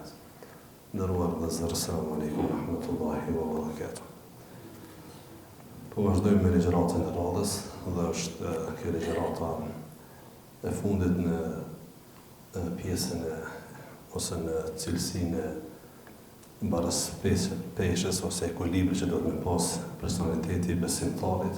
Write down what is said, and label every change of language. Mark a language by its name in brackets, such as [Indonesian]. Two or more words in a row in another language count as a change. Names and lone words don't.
[Albanian] Nderuar vëllezër, [Arabic] السلام عليكم ورحمة الله وبركاته. [Albanian] Po vazhdojmë me ligjëratën e radhës dhe është kjo ligjërata e fundit në pjesën ose në cilësinë e mbarës peshës ose ekuilibrit që do të pas personaliteti i besimtarit.